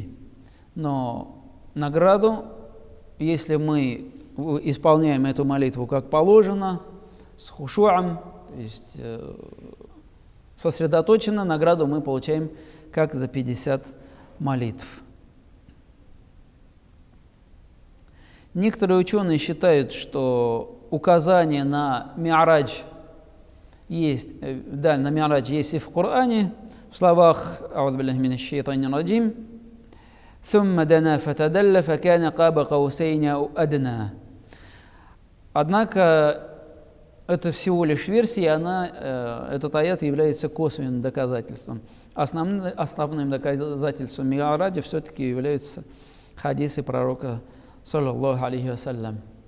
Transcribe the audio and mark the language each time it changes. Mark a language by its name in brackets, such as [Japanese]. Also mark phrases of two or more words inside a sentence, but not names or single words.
[Russian] Но награду, если мы исполняем эту молитву как положено, с хушу'ом, то есть сосредоточенно, награду мы получаем как за 50 молитв. Некоторые ученые считают, что указание на Ми'радж есть, да, на Ми'радж есть и в Коране, в словах [Arabic] «أعوذ بالله من الشيطان الرجيم», «ثم دنا فتدلى فكان قاب قوسين أو أدنى». [Russian] Однако это всего лишь версия, и этот аят является косвенным доказательством. Основным доказательством Ми'раджа все-таки являются хадисы пророка, [Arabic] صلى الله عليه وسلم.